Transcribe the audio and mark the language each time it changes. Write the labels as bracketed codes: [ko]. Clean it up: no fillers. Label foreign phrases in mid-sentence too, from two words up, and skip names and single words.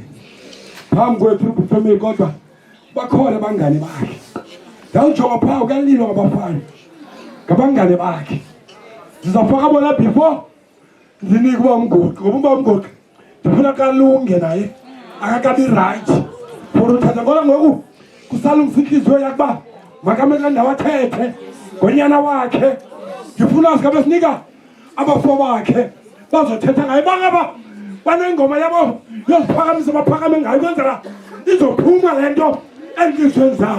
[xh] Phambi kwe-tribute family kodwa bakhona abangane bakhe. Ndawujonga phaa kuyalilwa ngabafana. Ngabangane bakhe. Ndizafaka bona before ndinike uba umguqi. Ngoba uba umguqi ndifuna kalunge naye. Akakabi right. For uthatha ngoba ngoku kusalungisa inhliziyo yakuba makamele ndawo athethe ngonyana wakhe. Ngifuna sikabe sinika abafo bakhe bazothetha ngaye bangaba banengoma yabo yosiphakamisa baphakame ngayo kwenzela izophuma lento enhlizweni zabo.